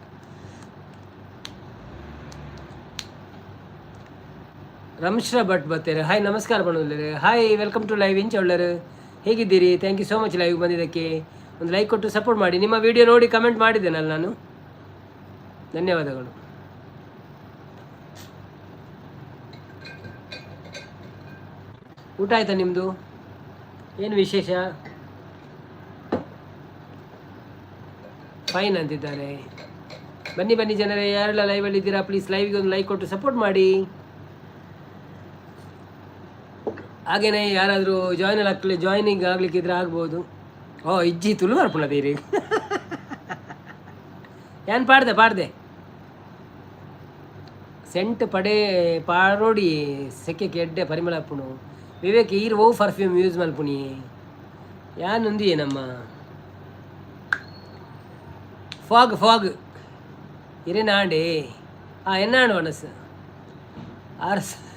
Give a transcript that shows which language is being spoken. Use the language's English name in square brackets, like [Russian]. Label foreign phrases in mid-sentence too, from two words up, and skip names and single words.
[Kannada] ರಮ್ಶ್ರ ಭಟ್ ಬರ್ತಾರೆ. ಹಾಯ್ ನಮಸ್ಕಾರ ಬಣ್ಣದಲ್ಲೇ. ಹಾಯ್ [English] welcome to live. [Kannada] ಇಂಚ ಒಳ್ಳೆರು ಹೇಗಿದ್ದೀರಿ? [English] thank you so much [Kannada] ಲೈವ್ ಬಂದಿದ್ದಕ್ಕೆ. ಒಂದು ಲೈಕ್ ಕೊಟ್ಟು ಸಪೋರ್ಟ್ ಮಾಡಿ. ನಿಮ್ಮ ವಿಡಿಯೋ ನೋಡಿ ಕಮೆಂಟ್ ಮಾಡಿದ್ದೇನಲ್ಲ ನಾನು, ಧನ್ಯವಾದಗಳು. ಊಟ ಆಯ್ತಾ ನಿಮ್ಮದು? ಏನು ವಿಶೇಷ? ಫೈನ್ ಅಂತಿದ್ದಾರೆ. ಬನ್ನಿ ಬನ್ನಿ ಜನರೇ, ಯಾರೆಲ್ಲ ಲೈವಲ್ಲಿ ಇದ್ದೀರಾ ಪ್ಲೀಸ್ ಲೈವ್ಗೆ ಒಂದು ಲೈಕ್ ಕೊಟ್ಟು ಸಪೋರ್ಟ್ ಮಾಡಿ. ಹಾಗೇನೆ ಯಾರಾದರೂ ಜಾಯ್ನಿಂಗ್ ಆಗ್ಲಿಕ್ಕಿದ್ರೆ ಆಗ್ಬೋದು. [Tulu] ಓ ಇಜ್ಜಿ ತುಳು ಬರ್ಪುಣ ಬೇರೆ ಏನು ಪಾಡ್ದೆ ಸೆಂಟ್ ಪಡೆ ಪಾರೋಡಿ ಸೆಕೆಗೆ ಎಡ್ಡೆ ಪರಿಮಳ ಪುಣು. ವಿವೇಕ್ ಈರ್ ಓ ಪರ್ಫ್ಯೂಮ್ ಯೂಸ್ ಮಲ್ಪುಣಿ ಯಾನೊಂದಿಯೇ ನಮ್ಮ ಫಾಗ್ ಇರೇನಾಂಡೆ ಎನ್ನಾಡು ಮನಸ್ಸು ಆರ್ಸ್